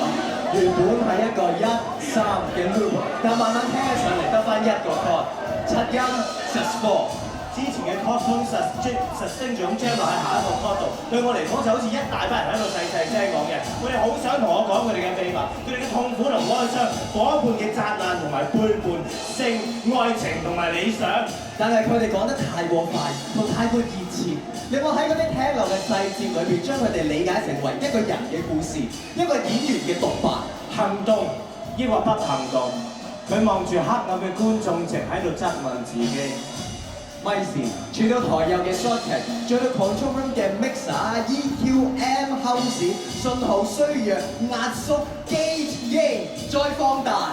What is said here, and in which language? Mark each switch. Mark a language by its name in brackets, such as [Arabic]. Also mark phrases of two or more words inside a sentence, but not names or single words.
[Cantonese] 原本係一個1、3嘅 loop， 但慢慢聽起上嚟得翻一個 chord， 7音 sus4。之前嘅 [English] chord tone sustain [Cantonese] 咗咁 jam 落喺下一個 chord 度，對我嚟講就好似一大班人喺度細聲講嘅。佢哋好想同我講佢哋嘅秘密，佢哋嘅痛苦同哀傷，伙伴嘅責難同埋背叛，性、愛情同埋理想。但係佢哋講得太過快，同太過熱切。你有冇喺嗰啲聽落嘅細節裏邊，將佢哋理解成為一個人嘅故事，一個演員嘅獨白？行動抑或不行動？佢望住黑暗嘅觀眾席喺度質問自己。咪時，轉到台右嘅 [English] short track， [Cantonese] 再到 [English] control room [Cantonese] 嘅 [English] mixer、EQ、M house， [Cantonese] 信號衰弱、壓縮、 [English] gauge gain， [Cantonese] 再放大。